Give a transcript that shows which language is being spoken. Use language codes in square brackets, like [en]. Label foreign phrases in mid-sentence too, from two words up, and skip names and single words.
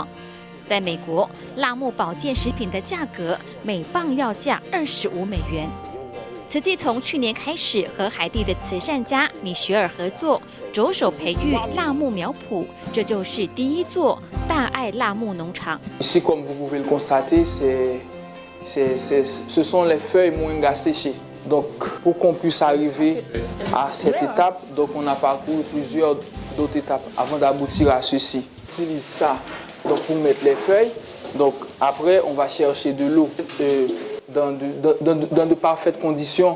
[zh] 在美国，辣木保健食品的价格每磅要价25美元。慈济从去年开始和海地的慈善家米雪尔合作，着手培育辣木苗圃，这就是第一座大爱辣木农场。 [fr] Ici, comme vous pouvez le constater, ce sont les feuilles moringa séchées. Donc, pour qu'on puisse arriver à cette étape, donc on a parcouru plusieurs d'autres étapes avant d'aboutir à ceci. On utilise ça donc pour mettre les feuilles. Donc après, on va chercher de l'eau dans de parfaites conditions.